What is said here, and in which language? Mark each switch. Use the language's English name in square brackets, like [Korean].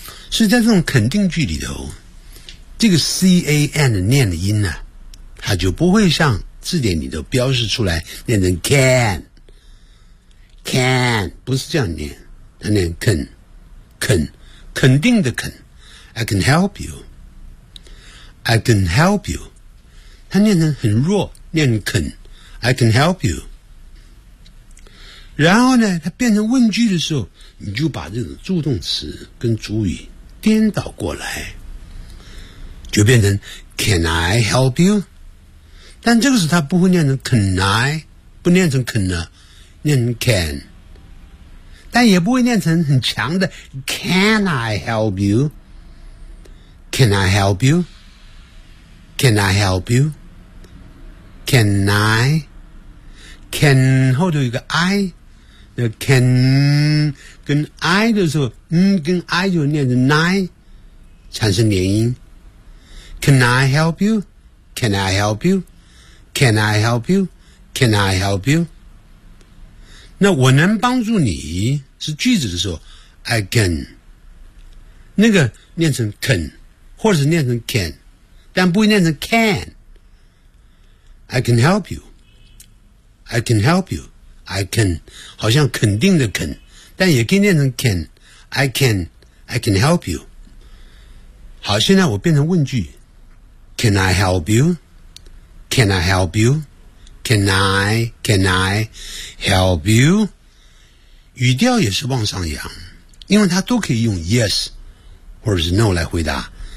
[Chinese] 所以在这种肯定句里头，这个 can 的念的音呢，它就不会像字典里头标示出来念成 can， can 不是这样念，它念 can， can 肯定的 can。 [English] I can help you， I can help you， [Chinese] 它念成很弱，念成 [English] can， I can help you。 [Chinese] 然后呢，它变成问句的时候，你就把这种助动词跟主语颠倒过来，就变成 [English] Can I help you？ [Chinese] 但这个时候它不会念成 Can I， 不念成 Can 了，念成 Can， 但也不会念成很强的 [English] Can I help you？ Can I help you？ Can I help you？ Can I？ [Chinese] Can 后头有个 I， 那 Can 跟 I 的时候，跟 I 就念成 I， 产生连音。 [English] Can I help you? Can I help you? Can I help you? Can I help you? [Chinese] 那我能帮助你是句子的时候 I can， 那个念成 can 或者是念成 can， 但不会念成 can。 [English] I can help you， I can help you， I can [Chinese] 好像肯定的 [English] can， [Chinese] 但也可以念成 [English] can， I can， I can help you。 [Chinese] 好，现在我变成问句， [English] Can I help you? Can I help you? Can I help you? [Chinese] 语调也是往上扬，因为它都可以用 yes 或者是 no 来回答。